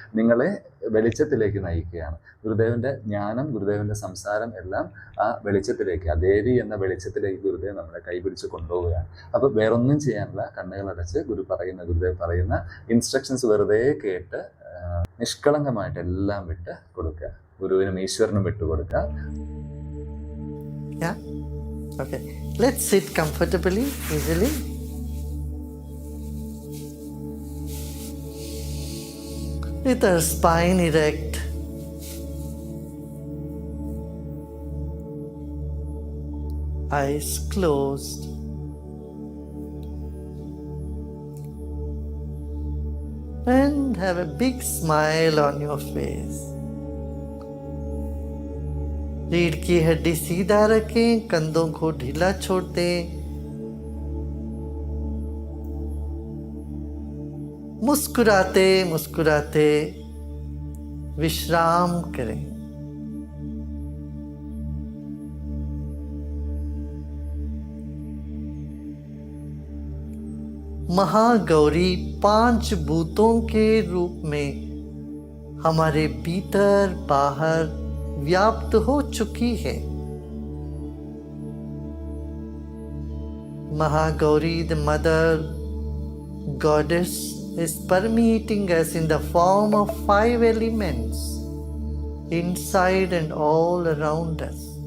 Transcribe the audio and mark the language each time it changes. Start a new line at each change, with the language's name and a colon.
Malayalam: നിങ്ങളെ വെളിച്ചത്തിലേക്ക് നയിക്കുകയാണ്. ഗുരുദേവൻ്റെ ജ്ഞാനം, ഗുരുദേവൻ്റെ സംസാരം എല്ലാം ആ വെളിച്ചത്തിലേക്ക്, ആ ദേവി എന്ന വെളിച്ചത്തിലേക്ക് ഗുരുദേവ് നമ്മളെ കൈപിടിച്ച് കൊണ്ടുപോവുകയാണ്. അപ്പോൾ വേറൊന്നും ചെയ്യാനില്ല. കണ്ണുകളടച്ച് ഗുരുദേവ് പറയുന്ന ഇൻസ്ട്രക്ഷൻസ് വെറുതെ കേട്ട് നിഷ്കളങ്കമായിട്ട് എല്ലാം വിട്ട് കൊടുക്കുക. ഗുരുവിനും ഈശ്വരനും വിട്ടുകൊടുക്കുക.
English: Yeah? Okay. Let's sit comfortably, easily. With our spine erect. Eyes closed. And have a big smile on your face.
Hindi: रीढ़ की हड्डी सीधा रखें, कंधों को ढीला छोड़ दें। मुस्कुराते मुस्कुराते विश्राम करें। महागौरी 5 भूतों के रूप में हमारे भीतर बाहर व्याप्त हो चुकी है।
English: Mahagauri, the mother goddess, is permeating us in the form of 5 elements inside and all around us.